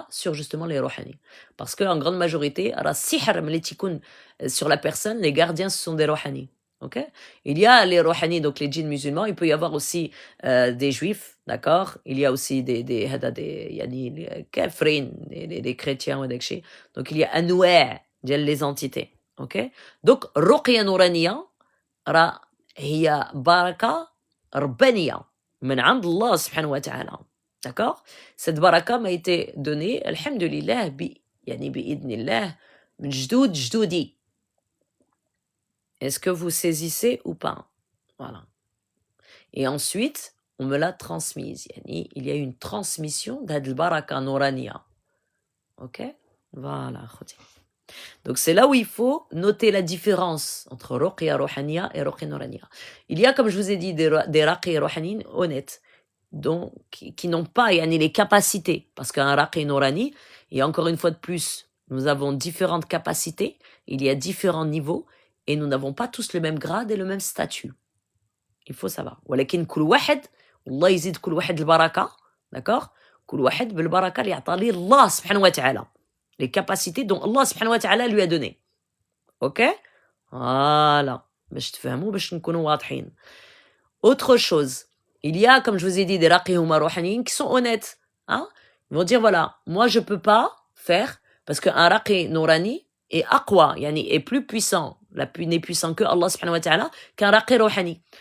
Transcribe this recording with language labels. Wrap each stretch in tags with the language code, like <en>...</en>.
<fr>sur justement les rohani. Parce qu'en grande majorité, la sihr malitikun sur la personne, les gardiens ce sont des rohani. Okay? Il y a les rohani, donc les djinns musulmans, il peut y avoir aussi des juifs, D'accord? Il y a aussi</fr> <ar>يعني كافرين,</ar> <fr>des chrétiens</fr> <ar>وداك الشيء.</ar> <fr>Donc il y a</fr> <ar>أنواع ديال</ar> <fr>les entités. OK?</fr> <ar>Donc الرقية النورانية راه هي بركة ربانية من عند الله سبحانه وتعالى.</ar> <fr>D'accord? Cette baraka m'a été donnée, alhamdulillah,</fr> <ar>يعني بإذن الله, من جدود جدودي.</ar> <fr>Est-ce que vous saisissez ou pas? Voilà. Et ensuite, on me l'a transmise. يعني il y a une transmission d'had al-baraka nouraniya. OK? Voilà, أخوتي. Donc c'est là où il faut noter la différence entre ruqya ruhaniya et ruqya nouraniya. Il y a, comme je vous ai dit, des raqi ruhanin honnêtes, donc, qui n'ont pas yani, les capacités. Parce qu'un raqi nourani, et encore une fois de plus, nous avons différentes capacités, il y a différents niveaux, et nous n'avons pas tous le même grade et le même statut. Il faut savoir.</fr> <ar>ولكن كل واحد والله يزيد كل واحد البركة, d'accord? كل واحد بالبركة اللي عطى ليه الله سبحانه وتعالى.</ar> <fr>Les capacités dont Allah subhanahu wa ta'ala lui a donné. OK? Voilà.</fr> <ar>باش تفهموا باش نكونوا واضحين.</ar> <fr>Autre chose, il y a, comme je vous ai dit, des raqi huma ruhaniyin qui sont honnêtes. Hein? Ils vont dire, voilà, moi je peux pas faire, parce qu'un raqi nourani est aqwa, yani est plus puissant, n'est puissant que Allah subhanahu wa ta'ala, qu'un raqi ruhani.</fr>